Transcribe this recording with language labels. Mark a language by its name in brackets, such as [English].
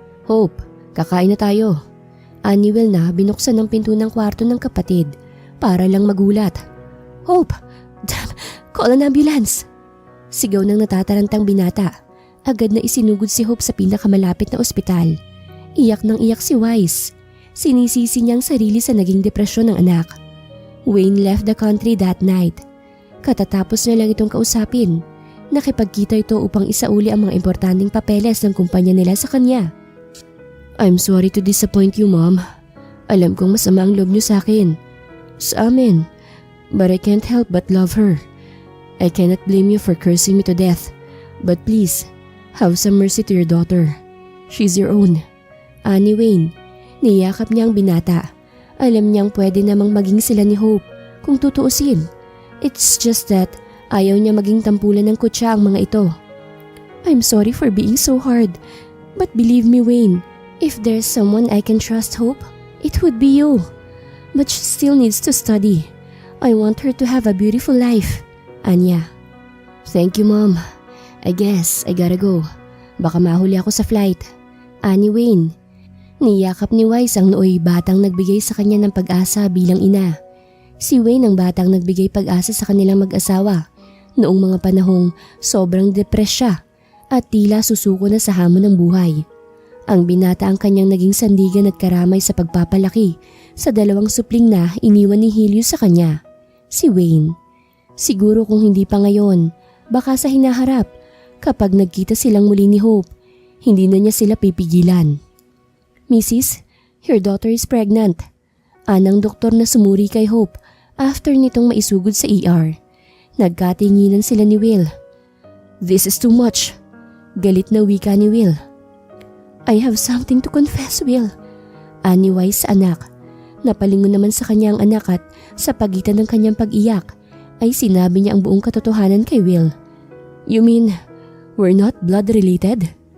[Filipino] Hope, kakain na tayo. Ani Will na binuksan ang pinto ng kwarto ng kapatid para lang magulat. [English] Hope, damn, call an ambulance. [Filipino] Sigaw ng natatarantang binata. Agad na isinugod si Hope sa pinakamalapit na ospital. Iyak ng iyak si Wise. Sinisisi niya ang sarili sa naging depresyon ng anak. [English] Wayne left the country that night. [Filipino] Katatapos na lang itong kausapin, nakipagkita ito upang isauli ang mga importanteng papeles ng kumpanya nila sa kanya. [English] I'm sorry to disappoint you, Mom. [Filipino] Alam kong masama ang loob niyo sa akin. Sa amin. [English] But I can't help but love her. I cannot blame you for cursing me to death. But please, have some mercy to your daughter. She's your own. [Filipino] Ani Wayne, niyakap niya ang binata. Alam niyang pwede namang maging sila ni Hope kung tutuusin. [English] It's just that [Filipino] ayaw niya maging tampulan ng kutsa ang mga ito. [English] I'm sorry for being so hard. But believe me, Wayne, if there's someone I can trust, Hope, it would be you. But she still needs to study. I want her to have a beautiful life. Anya. Thank you, Mom. I guess I gotta go. [Filipino] Baka mahuli ako sa flight. Ani Wayne. Niyakap ni Wise ang nooy batang nagbigay sa kanya ng pag-asa bilang ina. Si Wayne ang batang nagbigay pag-asa sa kanilang mag-asawa noong mga panahong sobrang depress siya at tila susuko na sa hamon ng buhay. Ang binata ang kanyang naging sandigan at karamay sa pagpapalaki sa dalawang supling na iniwan ni Helios sa kanya, si Wayne. Siguro kung hindi pa ngayon, baka sa hinaharap kapag nagkita silang muli ni Hope, hindi na niya sila pipigilan. [English] Mrs., your daughter is pregnant. [Filipino] Anang doktor na sumuri kay Hope after nitong maisugod sa ER. Nagkatinginan sila ni Will. [English] This is too much. [Filipino] Galit na wika ni Will. [English] I have something to confess, Will. [Filipino] Ani Wise sa anak. Napalingon naman sa kanya ang anak at sa pagitan ng kanyang pag-iyak ay sinabi niya ang buong katotohanan kay Will. [English] You mean, we're not blood related?